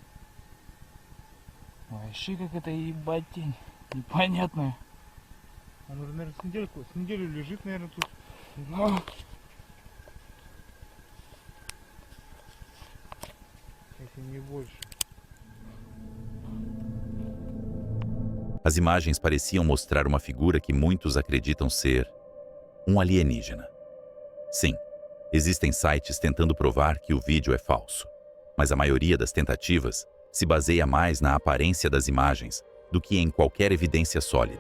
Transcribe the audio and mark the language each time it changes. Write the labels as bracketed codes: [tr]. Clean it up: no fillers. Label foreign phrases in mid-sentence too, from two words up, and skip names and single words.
[ru] Вообще как это ебать тень. Непонятная. Он уже, наверное, с неделю лежит, наверное, тут. Но... Если не больше. [pt] As imagens pareciam mostrar uma figura que muitos acreditam ser um alienígena. Sim, existem sites tentando provar que o vídeo é falso, mas a maioria das tentativas se baseia mais na aparência das imagens do que em qualquer evidência sólida.